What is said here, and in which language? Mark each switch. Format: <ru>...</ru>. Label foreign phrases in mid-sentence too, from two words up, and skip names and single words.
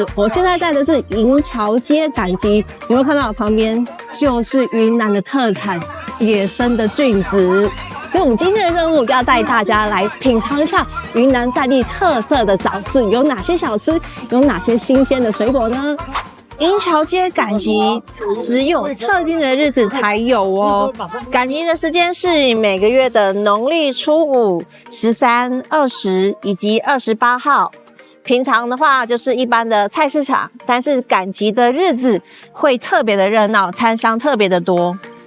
<zh>我現在在的是銀橋街趕集，有沒有看到旁邊就是雲南的特產野生的菌子？所以我們今天的任務要帶大家來品嘗一下雲南在地特色的早市，有哪些小吃，有哪些新鮮的水果呢？銀橋街趕集只有特定的日子才有哦。趕集的時間是每個月的農曆初5、13、20以及28號。平常的話就是一般的菜市場，但是趕集的日子會特別的熱鬧，攤商特別的多。</zh>